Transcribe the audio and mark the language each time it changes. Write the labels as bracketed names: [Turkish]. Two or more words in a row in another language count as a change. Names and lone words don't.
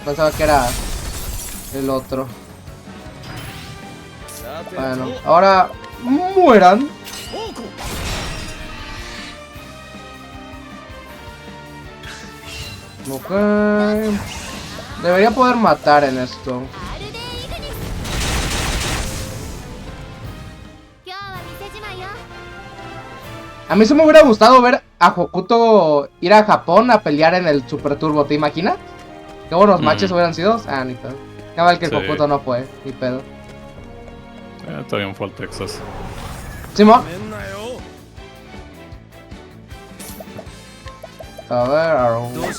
[Spanish] Pensaba que era el otro. Bueno, ahora mueran. Ok. Debería poder matar en esto. [Japanese] アルデイグニス。 [Spanish] A mí se me hubiera gustado ver a Hokuto ir a Japón a pelear en el Super Turbo, ¿te imaginas? Qué buenos matches hubieran sido. Ah, ni pedo. Qué mal que el Sí. Hokuto no fue, ni pedo. Todavía fue al Texas. Simón. A ver, Arrow.